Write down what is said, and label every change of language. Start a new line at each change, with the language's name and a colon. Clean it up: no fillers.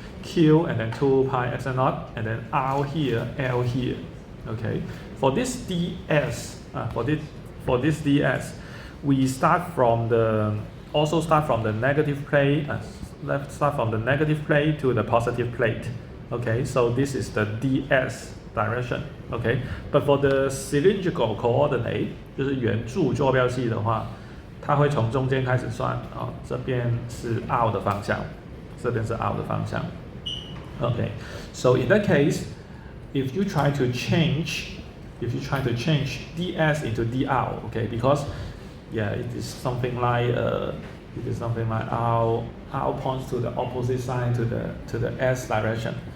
English: Q and then 2 pi epsilon naught and then R here, L here. Okay. For this ds, we start from the negative plate. Start from the negative plate to the positive plate. Okay, so this is the ds direction. Okay, but for the cylindrical coordinate,
Chinese: 就是圆柱坐标系的话，它会从中间开始算啊，这边是 R 的方向，这边是 R 的方向。
English: Okay, so in that case, if you try to change ds into dr, okay, because it is something like R points to the opposite side to the s direction.